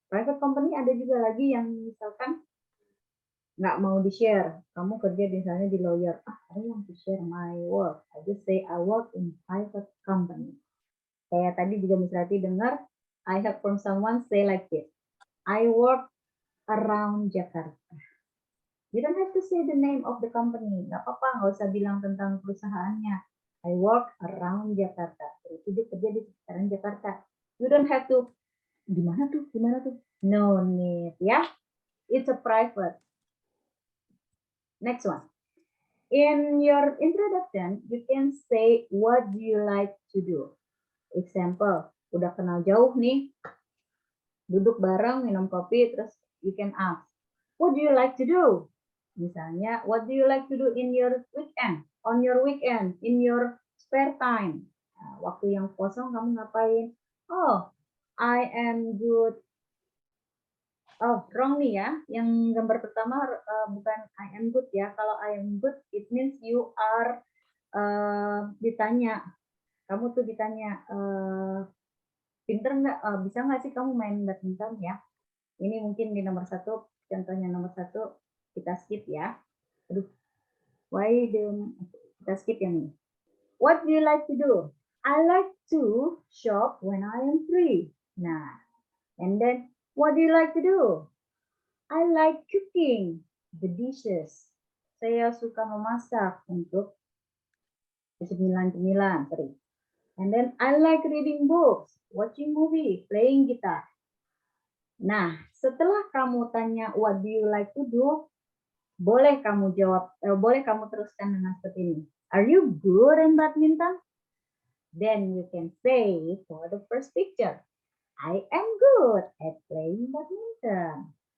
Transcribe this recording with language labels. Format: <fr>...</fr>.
<en>Private company</en> <id>ada juga lagi yang misalkan nggak mau di-share, kamu kerja misalnya di lawyer,</id> <en>I want to share my work, I just say I work in private company.</en> <id>Kayak tadi juga Misrati dengar,</id> <en>I have from someone say like this. I work around Jakarta. You don't have to say the name of the company.</en> <id>Nggak apa-apa, nggak usah bilang tentang perusahaannya.</id> <en>I work around Jakarta.</en> <id>Berarti dia kerja di sekitaran Jakarta.</id> <en>You don't have to,</en> <id>di mana tuh?</id> <en>No need, ya. It's a private. Next one. In your introduction, you can say what do you like to do. Example,</en> <id>udah kenal jauh nih, duduk bareng minum kopi, terus</id> <en>you can ask, what do you like to do? Misalnya, what do you like to do in your weekend? On your weekend, in your spare time.</en> <id>Nah, waktu yang kosong kamu ngapain?</id> <en>Oh, I am good. Oh, wrong nih ya.</en> <id>Yang gambar pertama bukan</id> <en>I am good ya. Kalau I am good, it means you are ditanya.</en> <id>Kamu tuh ditanya, pinter nggak? Bisa nggak sih kamu main badminton ya? Ini mungkin di nomor 1, contohnya nomor 1, kita skip ya. Aduh, kita skip yang ini.</id> <en>What do you like to do? I like to shop when I am free. Nah, and then what do you like to do? I like cooking the dishes.</en> <id>Saya suka memasak untuk cemilan-cemilan, sorry.</id> <en>And then I like reading books, watching movie, playing guitar.</en> <id>Nah, setelah kamu tanya</id> <en>what do you like to do,</en> <id>boleh kamu jawab, boleh kamu teruskan dengan seperti ini.</id> <en>Are you good in badminton? Then you can say for the first picture, I am good at playing badminton.</en>